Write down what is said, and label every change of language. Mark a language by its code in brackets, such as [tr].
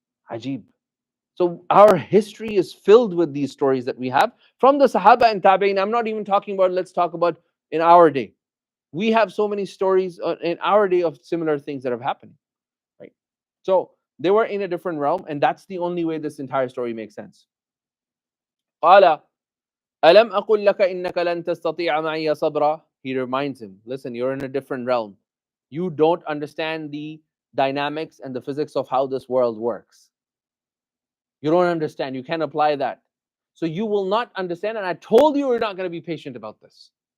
[en] Ajib. So our history is filled with these stories that we have from the Sahaba and Tabi'in. I'm not even talking about, let's talk about in our day. We have so many stories in our day of similar things that have happened. Right? So they were in a different realm, and that's the only way this entire story makes sense. [ar] قال ألم أقل لك إنك لن تستطيع معي صبرا. [en] He reminds him, listen, you're in a different realm. You don't understand the dynamics and the physics of how this world works. You don't understand. You can't apply that. So you will not understand. And I told you you're not going to be patient about this.